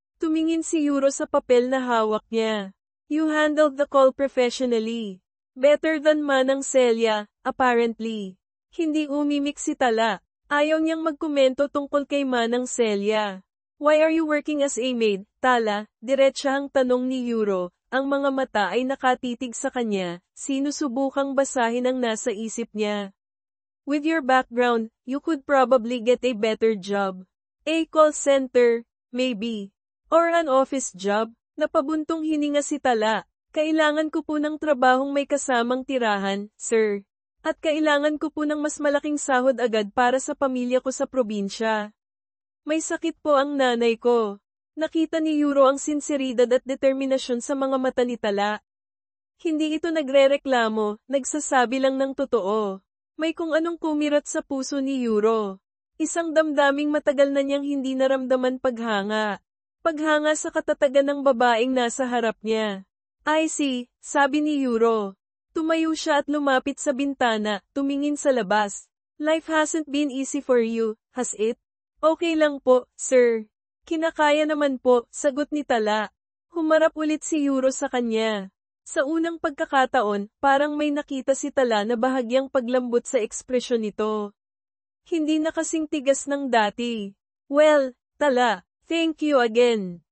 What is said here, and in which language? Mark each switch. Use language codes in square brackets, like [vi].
[tl] Tumingin si Yuro sa papel na hawak niya. [en] You handled the call professionally. Better than Manang Celia, apparently. [tl] Hindi umimik si Tala. Ayaw niyang magkomento tungkol kay Manang [en] Celia. Why are you working as a maid, Tala? [tl] Diretsahang tanong ni Yuro. Ang mga mata ay nakatitig sa kanya, sinusubukang basahin ang nasa isip niya. [en] With your background, you could probably get a better job. A call center, maybe. Or an office job. [tl] Napabuntong hininga si Tala. Kailangan ko po ng trabahong may kasamang tirahan, sir. At kailangan ko po ng mas malaking sahod agad para sa pamilya ko sa probinsya. May sakit po ang nanay ko. Nakita ni Yuro ang sinseridad at determinasyon sa mga mata ni Tala. Hindi ito nagrereklamo, nagsasabi lang ng totoo. May kung anong kumirat sa puso ni Yuro. Isang damdaming matagal na niyang hindi naramdaman paghanga. Paghanga sa katatagan ng babaeng nasa harap niya. [en] I see, [tl] sabi ni Yuro. Tumayo siya at lumapit sa bintana, tumingin sa labas. [en] Life hasn't been easy for you, has it? [tl] Okay lang po, sir. Kinakaya naman po, sagot ni Tala. Humarap ulit si Yuro sa kanya. Sa unang pagkakataon, parang may nakita si Tala na bahagyang paglambot sa ekspresyon nito. Hindi na kasing tigas ng dati. [en] Well, Tala, thank you again.